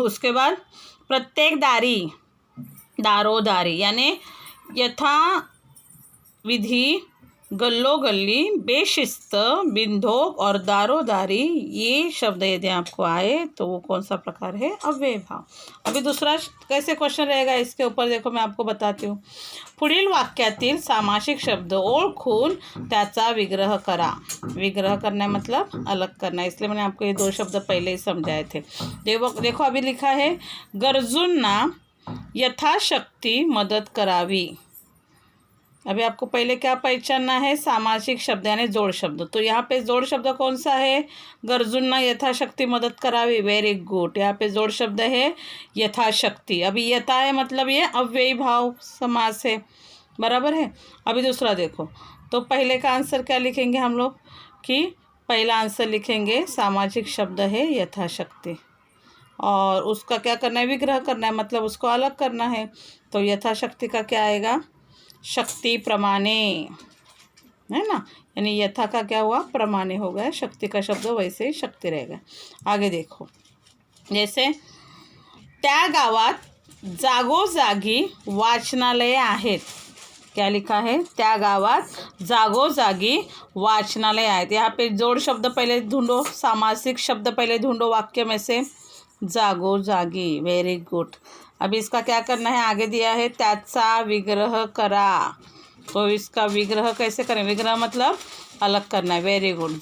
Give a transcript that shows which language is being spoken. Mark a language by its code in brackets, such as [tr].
[hi] उसके बाद प्रत्येक दारी, दारोदारी, यानी यथा विधि, गल्लो गल्ली, बेशिस्त, बिनधोक और दारोदारी, ये शब्द यदि आपको आए तो वो कौन सा प्रकार है, अव्यय भाव। अभी दूसरा कैसे क्वेश्चन रहेगा इसके ऊपर देखो, मैं आपको बताती हूँ। [mr] पुढील वाक्यातील सामासिक शब्द ओळखून त्याचा विग्रह करा। [hi] विग्रह करना मतलब अलग करना, इसलिए मैंने आपको ये 2 शब्द पहले ही समझाए थे। देखो अभी लिखा है, [mr] गरजूंना यथाशक्ति मदत करावी। [hi] अभी आपको पहले क्या पहचानना है, सामासिक शब्द यानी जोड़ शब्द। तो यहाँ पे जोड़ शब्द कौन सा है, [mr] गरजूंना यथाशक्ति मदद करावी, [hi] वेरी गुड। यहाँ पे जोड़ शब्द है यथाशक्ति। अभी यथा है मतलब ये अव्ययी भाव समास है, बराबर है। अभी दूसरा देखो, तो पहले का आंसर क्या लिखेंगे हम लोग, कि पहला आंसर लिखेंगे सामासिक शब्द है यथाशक्ति, और उसका क्या करना है, विग्रह करना है, मतलब उसको अलग करना है। तो यथाशक्ति का क्या आएगा, शक्ति प्रमाणे, है ना, यानी यथा का क्या हुआ, प्रमाणे हो गया। शक्ति का शब्द वैसे ही शक्ति रहेगा। आगे देखो, जैसे [mr] त्या गावात जागोजागी वाचनालये आहेत। [hi] क्या लिखा है, [mr] त्या गावात जागोजागी वाचनालय आहेत। [hi] यहाँ पे जोड़ शब्द पहले ढूंढो, सामासिक शब्द पहले ढूंढो वाक्य में से, जागोजागी, वेरी गुड। अभी इसका क्या करना है, आगे दिया है [mr] त्याचा विग्रह करा, [hi] तो इसका विग्रह कैसे करें, विग्रह मतलब अलग करना है। Very good.